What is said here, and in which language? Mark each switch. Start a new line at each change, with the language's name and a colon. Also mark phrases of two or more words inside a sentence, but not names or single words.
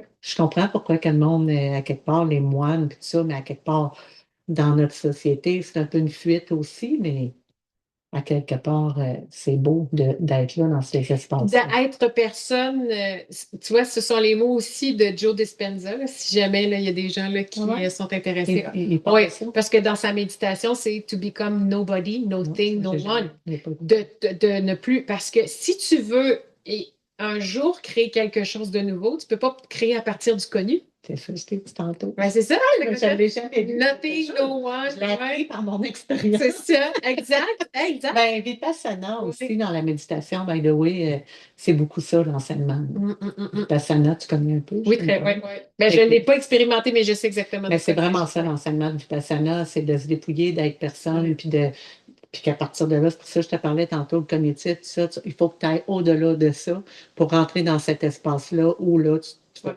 French: Je comprends pourquoi que le monde, à quelque part, les moines, puis tout ça, mais à quelque part, dans notre société, c'est un peu une fuite aussi, mais à quelque part, c'est beau d'être là dans ces espaces-là. D'être personne, tu vois, ce sont les mots aussi de Joe Dispenza, là, si jamais là, il y a des gens là, qui Ouais. sont intéressés. Il parle Oui, de ça. parce que dans sa méditation, c'est
English: to become nobody, no
French: Non,
English: thing, no
French: j'ai
English: one.
French: j'ai pas De ne plus. Parce que si tu veux un jour créer quelque chose de nouveau, tu ne peux pas créer à partir du connu. C'est ça, je t'ai dit tantôt. Ouais, c'est ça, Mais je ne l'ai jamais vu.
English: nothing, no one.
French: Je l'ai appris Ouais. par mon expérience. C'est ça, exact, exact. Ben, Vipassana aussi, Oui. dans la méditation,
English: by the way,
French: c'est beaucoup ça, l'enseignement. Mm. Vipassana, tu connais un peu, je Oui, connais très, pas. oui, oui. Ben, je ne l'ai pas expérimenté, mais je sais exactement de Mais c'est quoi il vraiment s'agit. ça, Ouais. l'enseignement de Vipassana, c'est de se dépouiller, d'être personne, Ouais. puis qu'à partir de là, c'est pour ça que je te parlais tantôt, le cognitif, tout ça, il faut que tu ailles au-delà de ça pour rentrer dans cet espace-là où là, tu fais